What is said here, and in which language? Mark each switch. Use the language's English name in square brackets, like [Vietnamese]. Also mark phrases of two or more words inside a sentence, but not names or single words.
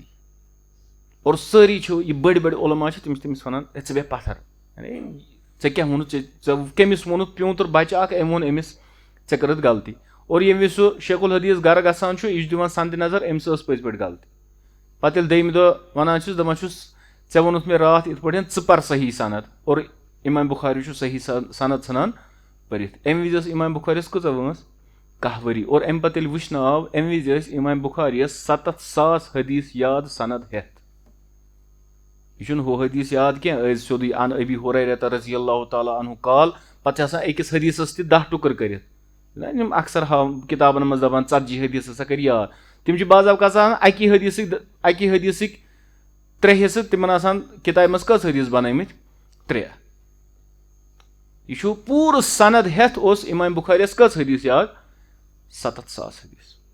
[Kashmiri] اور سٲری چھِ یہِ بٔڑۍ بٔڑۍ علما چھِ, تِم چھِ تٔمِس ونان ژٕ بیٚہہ پتھر, ژےٚ کیٛاہ ووٚنُتھ, ژےٚ کٔمِس ووٚنُتھ, پیوٗنٛتُر بچہِ اکھ, أمۍ ووٚن أمِس ژےٚ کٔرٕتھ غلطی. اور ییٚمہِ وِزِ سُہ شیخ الحدیٖث گرٕ گژھان چھُ, یہِ چھُ دِوان سندِ نظر أمِس ٲس پٔزۍ پٲٹھۍ غلطی. پتہٕ ییٚلہِ دوٚیمہِ دۄہ ونان چھُس, دپان چھُس ژےٚ ووٚنُتھ مےٚ راتھ یِتھ پٲٹھۍ, ژٕ پر صحیح سند, اور امام بُخاری چھُ صحیح سند ژھٕنان پٔرِتھ. اَمہِ وِزِ ٲس امام بُخاریَس کۭژاہ وٲنٛس, 10 ؤری. اور اَمہِ پتہٕ ییٚلہِ وٕچھنہٕ آو, اَمہِ وِزِ ٲسۍ امام بُخاریَس 7,000 حدیٖث یاد سند ہٮ۪تھ. یہِ چھُنہٕ ہُہ حدیٖث یاد کینٛہہ ٲسۍ سیوٚدُے [Arabic] ان ابی ہُریرہ رضی اللہ تعالیٰ عنہ قال, [Kashmiri] پتہٕ چھِ آسان أکِس حدیٖثس تہِ 10 ٹُکر کٔرِتھ. یِم اکثر کِتابن منٛز دپان 40 حدیٖث ہسا کٔرۍ یاد. تِم چھِ بعض اوقات آسان اکی حدیٖثٕکۍ 3 حِصہٕ, تِمن آسان کِتابہِ منٛز کٔژ حدیٖث بنٲومٕتۍ, 3. یہِ چھُ پوٗرٕ سند ہٮ۪تھ اوس امام بُخاریَس کٔژ حدیٖث یاد, 7,000 حدیٖث.